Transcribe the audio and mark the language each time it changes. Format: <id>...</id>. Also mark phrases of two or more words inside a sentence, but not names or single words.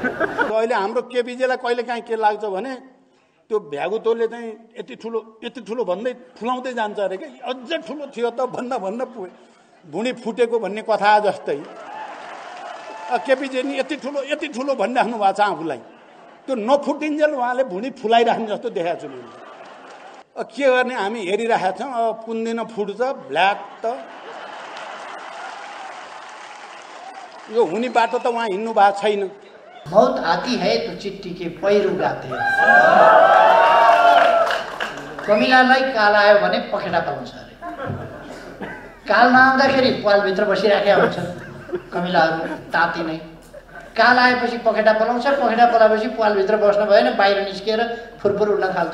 <ne>अहिले हाम्रो केपीजीलाई कहिले काहीँ के लाग्छ भने त्यो भ्यागुतोले चाहिँ यति ठुलो भन्दै फुलाउँदै जान्छ अरे क्या, अझ ठुलो थियो त भन्दा भन्दा भुँडी फुटेको भन्ने कथा जस्तै केपीजी नि यति ठुलो भनिराख्नु भएको छ आफूलाई। त्यो नफुटिन्जेल उहाँले भुँडी फुलाइराख्ने जस्तो देखाएको छु मैले। के गर्ने हामी हेरिरहेका छौँ। अब कुन दिन फुट्छ ब्ल्याक त यो हुने बाटो त उहाँ हिँड्नु भएको छैन।</ne> <hi>मौत आती है तो चिट्ठी के पैरू गाते।</hi> <ne>कमिलालाई काल आयो भने पखेटा पाउँछ अरे। काल नआउँदाखेरि पालभित्र बसिराखेका हुन्छन् कमिलाहरू ताती नै। काल आएपछि पखेटा पलाउँछ, पखेटा पलाएपछि पालभित्र बस्न भएन, बाहिर निस्किएर फुरफुर उड्न थाल्छ।</ne>